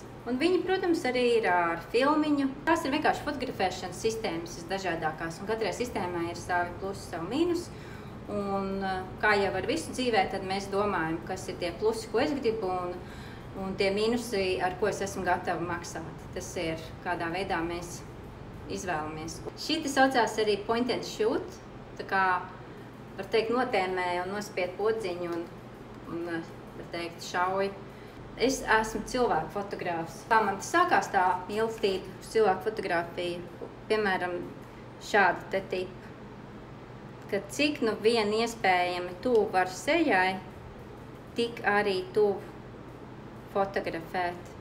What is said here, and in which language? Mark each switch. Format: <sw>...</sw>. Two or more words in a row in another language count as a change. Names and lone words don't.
<lv>Un viņi, protams, arī ir ar filmiņu. Tās ir vienkārši fotografēšanas sistēmas dažādākās, un katrai sistēmai ir savi plusi, savi mīnus. Un kā jau ar visu dzīvē, tad mēs domājam, kas ir tie plusi, ko es gribu, un tie mīnusi, ar ko es esmu gatava maksāt. Tas ir, kādā veidā mēs izvēlamies. Šī te saucās arī</lv> <en>point and shoot,</en> <lv>tā kā, var teikt, notēmē un nospied podziņu un var teikt, šauj. Es esmu cilvēku fotogrāfs. Tā man sākās tā mīlestība uz cilvēku fotografiju, piemēram, šāda te tipa. Ka cik nu vien iespējami tuvu var sejai, tik arī tuvu fotografēt.</lv>